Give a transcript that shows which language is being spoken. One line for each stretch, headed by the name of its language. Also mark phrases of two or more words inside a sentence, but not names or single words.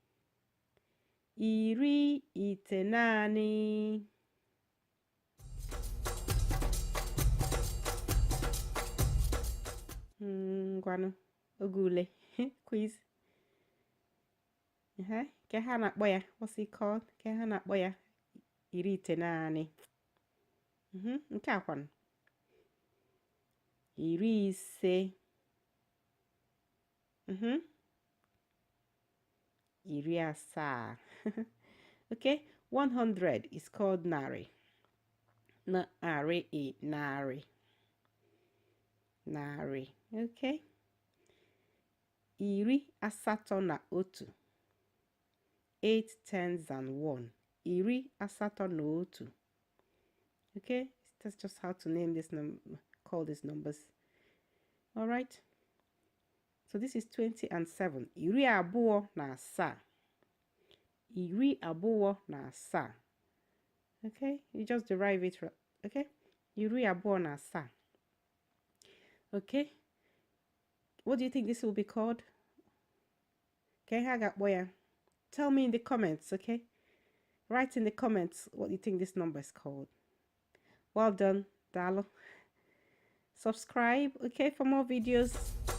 Igbo: Iri itenanị. Ngwanụ, ogule. Quiz. Ke ha na-akpọ ya?
English: What's it called?
Igbo: Ke ha na-akpọ ya? Iri itenanị. Nke akwanụ. Iri ise. Iri asaa.
English: Okay, 100 is called nari.
Igbo: Nari. Nari.
English: Okay.
Igbo: Iri asatọ na otu.
English: 8 tens and 1.
Igbo: Iri asatọ na otu.
English: Okay, that's just how to name this number, call these numbers. All right. So this is 20 and 7.
Igbo: Iri abụọ na asaa. Iri abụọ na asaa.
English: Okay, you just derive it. Okay,
Igbo: iri abụọ na asaa.
English: Okay, what do you think this will be called? Okay, tell me in the comments. Okay, write in the comments what you think this number is called. Well done, Daalụ. Subscribe, okay, for more videos.